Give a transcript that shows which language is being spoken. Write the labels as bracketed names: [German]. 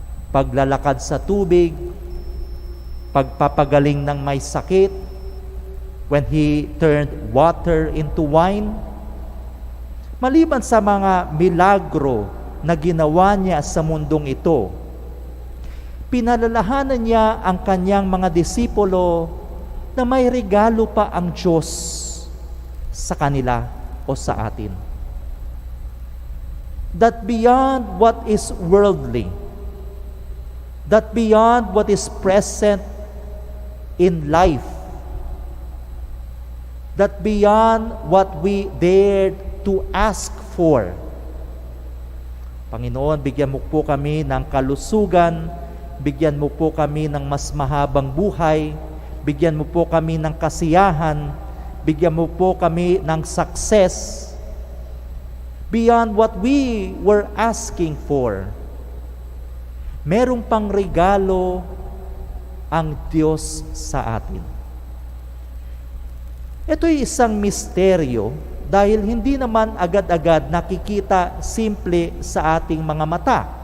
[Filipino] paglalakad sa tubig, pagpapagaling ng may sakit, [English] when He turned water into wine, [Filipino] maliban sa mga milagro na ginawa niya sa mundong ito, pinalalahanan niya ang kanyang mga disipulo na may regalo pa ang Diyos sa kanila o sa atin. [English] That beyond what is worldly, that beyond what is present in life, that beyond what we dared to ask for, [Filipino] Panginoon, bigyan mo po kami ng kalusugan, bigyan mo po kami ng mas mahabang buhay, bigyan mo po kami ng kasiyahan, bigyan mo po kami ng success, [English] beyond what we were asking for. [Filipino] Merong pang regalo ang Diyos sa atin. Ito'y isang misteryo dahil hindi naman agad-agad nakikita simple sa ating mga mata.